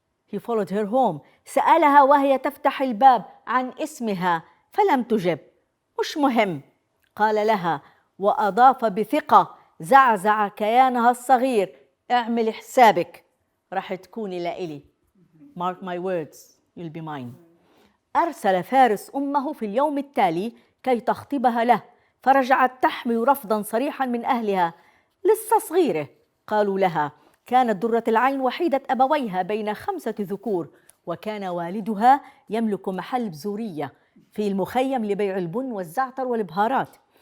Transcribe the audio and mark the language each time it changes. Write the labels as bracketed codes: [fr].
[en] He followed her home. [ar] سألها وهي تفتح الباب عن اسمها فلم تجب. مش مهم. قال لها وأضاف بثقة زعزع كيانها الصغير: اعمل حسابك، راح تكوني لإلي. [en] Mark my words, you'll be mine. [ar] أرسل فارس أمه في اليوم التالي كي تخطبها له، فرجعت تحمل رفضا صريحا من أهلها. لسه صغيرة. قالوا لها كانت درة العين وحيدة أبويها بين 5 ذكور، وكان والدها يملك محل بزورية في المخيم لبيع البن والزعتر والبهارات.